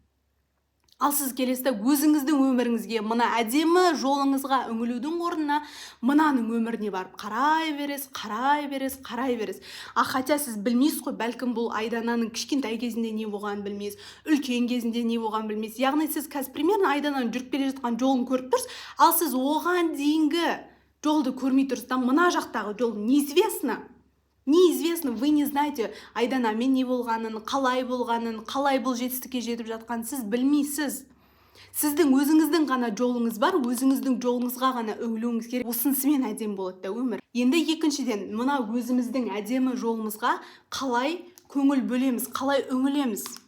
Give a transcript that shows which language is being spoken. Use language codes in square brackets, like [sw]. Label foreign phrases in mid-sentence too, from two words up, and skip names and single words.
[kk] Ал сіз келесіде өзіңіздің өміріңізге, мына әдемі жолыңызға үңілудің орнына, мынаның өміріне барып қарай бересіз. Хотя сіз білмейсіз ғой, бәлкім бұл Айдананың кішкентай кезінде не болғанын білмейсіз, үлкен кезінде не болғанын білмейсіз. Яғни сіз қазір примерно Айдананың жүріп келе жатқан жолын көріп тұрсыз, ал сіз оған дейінгі жолды көрмей тұрсыз. Мына жақтағы жол неизвестно, [ru] вы не знаете [kk] Айданамен не болғанын, қалай бұл жетістікке жетіп жатқанын сіз білмейсіз. Сіздің өзіңіздің ғана жолыңыз бар, өзіңіздің жолыңызға ғана үңілуіңіз керек. Осынысымен әдемі болады өмір. Енді екіншіден, мына өзіміздің әдемі жолымызға қалай көңіл бөлеміз, қалай үңілеміз.